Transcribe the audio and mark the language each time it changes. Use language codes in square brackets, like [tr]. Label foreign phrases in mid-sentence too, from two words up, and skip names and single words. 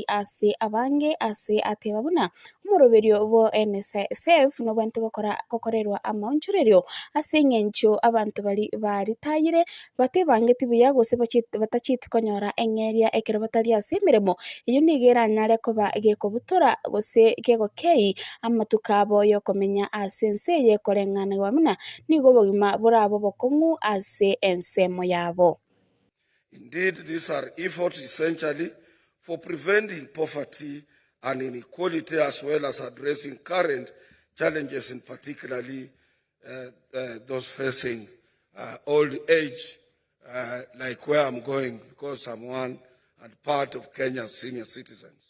[guz] ase abange ase ateba buna omoroberio bo NSSF no bwente gokorerwa amaonchorerio ase eng'encho abantu baritayire batebangeti buya gose batachiti konyora eng'eria ekero batari ase emiremo eyo nigo eranyare koba gekobutora gose gegokei amatuko abo yokomenya ase ense eye koreng'anagwa buna nigo obogima borabo bokong'u ase ensemo yabo. [en] Indeed, these are efforts essentially for preventing poverty and inequality as well as addressing current challenges, in particularly those facing old age, like where I'm going, because I'm one and part of Kenya's senior citizens.